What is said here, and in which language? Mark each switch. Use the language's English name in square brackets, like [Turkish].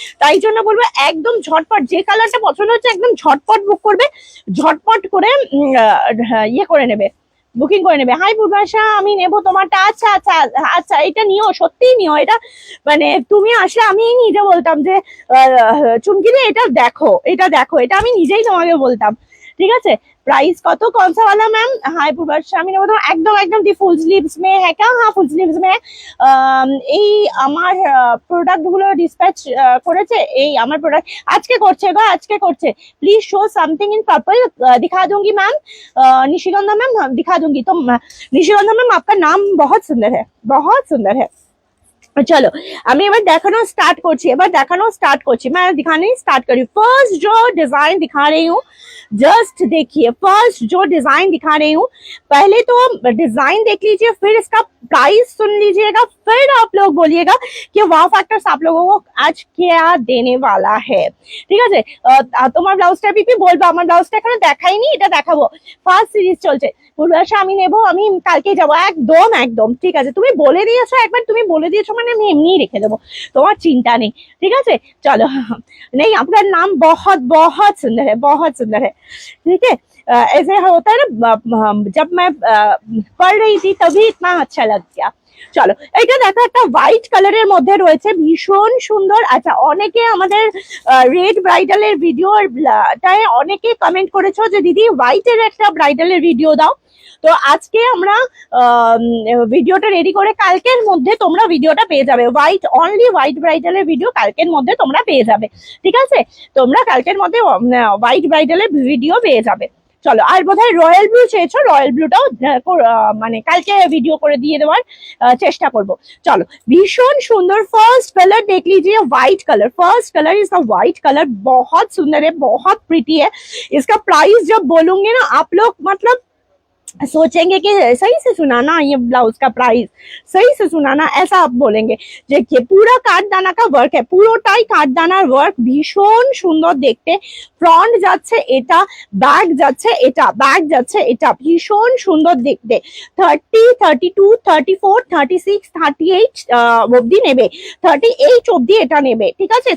[Bangla] তাই জন্য বলবো একদম ঝটপট, যে কালারটা পছন্দ হচ্ছে একদম ঝটপট বুক করবে, ঝটপট করে ইয়ে করে নেবে, বুকিং করে নেবে। হাই পূর্বাশা, আমি নেবো তোমারটা। আচ্ছা আচ্ছা আচ্ছা, এটা নিও, সত্যিই নিও। এটা মানে তুমি আসলে আমি নিজে বলতাম যে চুমকি রে এটা দেখো, এটা দেখো, এটা আমি নিজেই তোমাকে বলতাম। ঠিক আছে, [Hindi] प्राइस কত कौन सा वाला मैम? [Bangla] हाय पूर्वाशा, আমি নেবো তোমার। একদম একদম দি ফুল স্লিভস মে হ্যাঁ কা? হ্যাঁ ফুল স্লিভস মে। এই আমার প্রোডাক্ট গুলো ডিসপ্যাচ করেছে, এই আমার প্রোডাক্ট আজকে করছে গো, আজকে করছে। [English] please show something in purple, [Hindi] दिखा दूंगी मैम। निशिगंधा मैम दिखा दूंगी। तो निशिगंधा मैम आपका नाम बहुत सुंदर है, बहुत सुंदर है। [Bangla] चलो আমি এবার দেখানো স্টার্ট করছি, [Hindi] मैं दिखाने स्टार्ट करी। फर्स्ट जो डिजाइन दिखा रही हूँ, जस्ट देखिए, फर्स्ट जो डिजाइन दिखा रही हूँ, पहले तो डिजाइन देख लीजिए, फिर इसका प्राइस सुन लीजिएगा, फिर आप लोग बोलिएगा कि वाओ फैक्टर्स आप लोगों को आज क्या देने वाला है। [Bangla] ঠিক আছে, তোমার ব্লাউজটা পিপি বলবো, আমার ব্লাউজটা এখনো দেখাইনি, এটা দেখাবো। ফার্স্ট সিরিজ চলছে। পূর্বাশা আমি নেবো, আমি কালকে যাবো, একদম একদম ঠিক আছে। তুমি বলে দিয়েছো একবার, তুমি বলে দিয়েছো মানে আমি এমনিই রেখে দেবো, তোমার চিন্তা নেই, ঠিক আছে। [Hindi] চলো, नहीं आपका नाम बहुत बहुत सुंदर है, बहुत सुंदर है, ठीक है। ऐसे होता है ना, जब मैं पढ़ रही थी तभी इतना अच्छा लग गया। [Bangla] চলো, এটা দেখো একটা হোয়াইট কালারের মধ্যে রয়েছে, ভীষণ সুন্দর। আচ্ছা, অনেকে আমাদের রেড ব্রাইডালের ভিডিওটায় অনেকে কমেন্ট করেছো যে দিদি হোয়াইটের একটা ব্রাইডালের ভিডিও দাও। তো আজকে আমরা ভিডিওটা রেডি করে কালকের মধ্যে তোমরা ভিডিওটা পেয়ে যাবে। হোয়াইট, অনলি হোয়াইট ব্রাইডালের ভিডিও কালকের মধ্যে তোমরা পেয়ে যাবে, ঠিক আছে। তোমরা কালকের মধ্যে হোয়াইট ব্রাইডালের ভিডিও পেয়ে যাবে। চলো, আর বোধহয় রয়্যাল ব্লু চেয়েছো, রয়্যাল ব্লুটাও মানে কালকে ভিডিও করে দিয়ে দেওয়ার চেষ্টা করব। চলো, ভীষণ সুন্দর। [Hindi] फर्स्ट कलर देख लीजिए, white colour, [English] first colour is the white colour, [Hindi] बहुत सुंदर है, बहुत प्रिटी है। इसका प्राइस जब बोलूंगी ना आप लोग मतलब सोचेंगे कि सही से सुना ना, ये ब्लाउज का प्राइस सही से सुना ना, ऐसा आप बोलेंगे। देखिए पूरा কাঠদানা का वर्क है, [Bangla] পুরোটাই কাঠদানার ওয়ার্ক, ভীষণ সুন্দর দেখতে। ফ্রন্ট যাচ্ছে এটা, ব্যাক যাচ্ছে এটা, ব্যাক যাচ্ছে এটা, ভীষণ সুন্দর দেখতে। 30, 32, 34, 36, 38 অবধি নেবে, 38 অবধি এটা নেবে, ঠিক আছে।